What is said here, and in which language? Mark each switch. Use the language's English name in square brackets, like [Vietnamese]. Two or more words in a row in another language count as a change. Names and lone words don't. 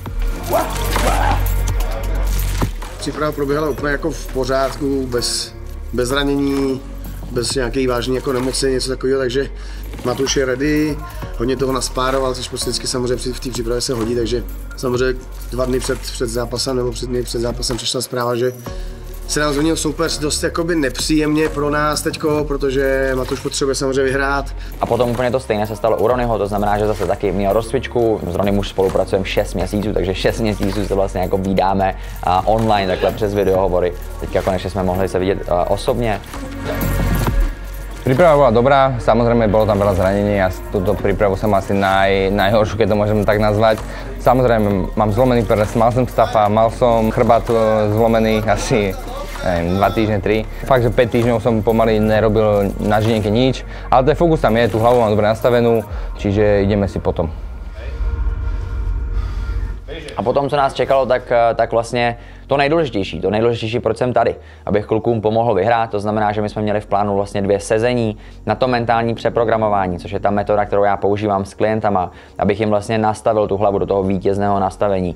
[Czech] Příprava proběhala úplně jako v pořádku, bez zranění, bez nějakých vážných jako nemoci, něco takového, takže Matouš je ready, hodně toho naspároval, což prostě vždycky samozřejmě v té přípravě se hodí, takže samozřejmě 2 dny před zápasem nebo 3 dny před zápasem přišla zpráva, že se nám změnil soupeř dost jakoby nepříjemně pro nás teďko, protože Matouš potřebuje samozřejmě vyhrát. A potom úplně to stejné se stalo u Ronnyho, to znamená, že zase taky měl rozcvičku, s Ronnym už spolupracujeme 6 měsíců, takže 6 měsíců se vlastně jako vídáme online takhle přes videohovory. Teďka konečně jsme mohli se vidět osobně. [Slovak] Príprava bola dobrá, samozrejme bolo tam veľa zranení a túto prípravu som asi najhoršiu, keď to môžem tak nazvať. Samozrejme mám zlomený prst, mal som stafa, mal som chrbát zlomený asi 2 týždne, 3. Fakt, že 5 týždňov som pomaly nerobil na žinienke nič, ale ten fokus tam je, tú hlavu mám dobre nastavenú, čiže ideme si potom. [Czech] A potom, co nás čekalo, tak vlastně to nejdůležitější, proč jsem tady, abych klukům pomohl vyhrát, to znamená, že my jsme měli v plánu vlastně 2 sezení na to mentální přeprogramování, což je ta metoda, kterou já používám s klientama, abych jim vlastně nastavil tu hlavu do toho vítězného nastavení.